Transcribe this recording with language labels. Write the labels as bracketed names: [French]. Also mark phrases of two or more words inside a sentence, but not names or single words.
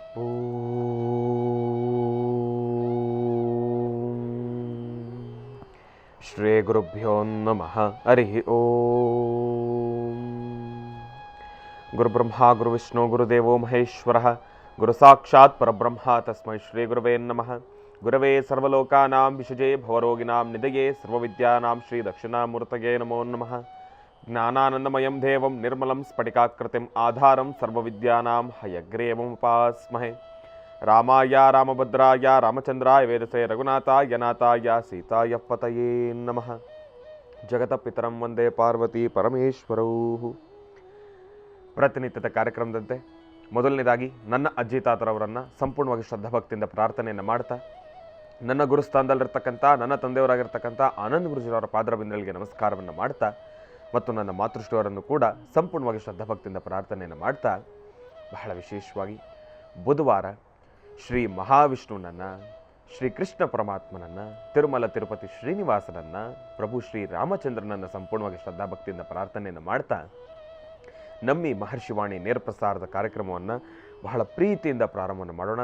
[Sanskrit] ಶ್ರೀ ಗುರುಭ್ಯೋ ನಮಃ. ಹರಿ ಓಂ. ಗುರುಬ್ರಹ್ಮ ಗುರುವಿಷ್ಣು ಗುರುದೇವೋ ಮಹೇಶ್ವರ ಗುರು ಸಾಕ್ಷಾತ್ ಪರಬ್ರಹ್ಮ ತಸ್ಮೈ ಶ್ರೀ ಗುರುವೇ ನಮಃ. ಗುರವೇ ಸರ್ವಲೋಕಾನಾಂ ವಿಷಜೇ ಭವರೋಗಿನಾಂ ನಿಧಯೇ ಸರ್ವವಿದ್ಯಾನಾಂ ಶ್ರೀ ದಕ್ಷಿಣಾಮೂರ್ತಯೇ ನಮೋ ನಮಃ. ಜ್ಞಾನಾನಂದಮಯಂ ದೇವಂ ನಿರ್ಮಲಂ ಸ್ಫಟಿಕಾಕೃತಿಂ ಆಧಾರಂ ಸರ್ವವಿದ್ಯಾನಾಂ ಹಯಗ್ರೀವముపాస్మహే. ರಾಮಾಯ ರಾಮಭದ್ರಾಯ ರಾಮಚಂದ್ರಾಯ ವೇದಸೇ ರಘುನಾಥಾಯ ನಾಥಾಯ ಸೀತಾಯ ಪತಯೇ ನಮಃ. ಜಗತಪಿತರಂ ವಂದೇ ಪಾರ್ವತಿ ಪರಮೇಶ್ವರೌ. [Kannada] ಪ್ರತಿನಿತ್ಯದ ಕಾರ್ಯಕ್ರಮದಂತೆ ಮೊದಲನೇದಾಗಿ ನನ್ನ ಅಜ್ಜಿ ತಾತರವರನ್ನು ಸಂಪೂರ್ಣವಾಗಿ ಶ್ರದ್ಧಾಭಕ್ತಿಯಿಂದ ಪ್ರಾರ್ಥನೆಯನ್ನು ಮಾಡ್ತಾ, ನನ್ನ ಗುರುಸ್ಥಾನದಲ್ಲಿರ್ತಕ್ಕಂಥ ನನ್ನ ತಂದೆಯವರಾಗಿರ್ತಕ್ಕಂಥ ಆನಂದ್ ಗುರುಜಿಯವರ ಪಾದರಬಿಂದಗಳಿಗೆ ನಮಸ್ಕಾರವನ್ನು ಮಾಡ್ತಾ, ಮತ್ತು ನನ್ನ ಮಾತೃಶ್ರೀಯವರನ್ನು ಕೂಡ ಸಂಪೂರ್ಣವಾಗಿ ಶ್ರದ್ಧಾಭಕ್ತಿಯಿಂದ ಪ್ರಾರ್ಥನೆಯನ್ನು ಮಾಡ್ತಾ, ಬಹಳ ವಿಶೇಷವಾಗಿ ಬುಧವಾರ ಶ್ರೀ ಮಹಾವಿಷ್ಣುನನ್ನು, ಶ್ರೀ ಕೃಷ್ಣ ಪರಮಾತ್ಮನನ್ನು, ತಿರುಮಲ ತಿರುಪತಿ ಶ್ರೀನಿವಾಸನನ್ನು, ಪ್ರಭು ಶ್ರೀ ರಾಮಚಂದ್ರನನ್ನು ಸಂಪೂರ್ಣವಾಗಿ ಶ್ರದ್ಧಾಭಕ್ತಿಯಿಂದ ಪ್ರಾರ್ಥನೆಯನ್ನು ಮಾಡ್ತಾ, ನಮ್ಮಿ ಮಹರ್ಷಿವಾಣಿ ನೇರ ಪ್ರಸಾರದ ಕಾರ್ಯಕ್ರಮವನ್ನು ಬಹಳ ಪ್ರೀತಿಯಿಂದ ಪ್ರಾರಂಭವನ್ನು ಮಾಡೋಣ.